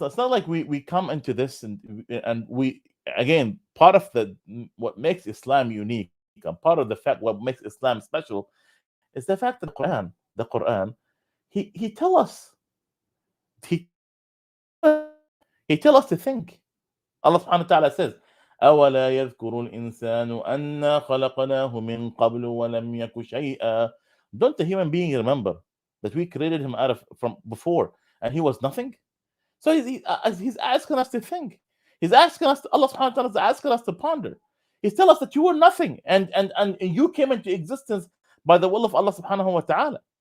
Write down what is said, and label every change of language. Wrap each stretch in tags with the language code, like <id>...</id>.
<en>It's not like we come into this, and we, again, part of what makes Islam unique, and part of the fact what makes Islam special, is the fact that the Quran, he tell us he he tell us to think. Allah subhanahu wa ta'ala says,</en> <ar>أَوَلَا يَذْكُرُ الْإِنسَانُ أَنَّا خَلَقْنَاهُ مِنْ قَبْلُ وَلَمْ يَكُ شَيْئًا.</ar> <en>Don't the human being remember that we created him out of from before, and he was nothing? So he's asking us to think. He's asking us, Allah subhanahu wa ta'ala is asking us to ponder. He's telling us that you were nothing, and you came into existence by the will of Allah subhanahu wa ta'ala.</en>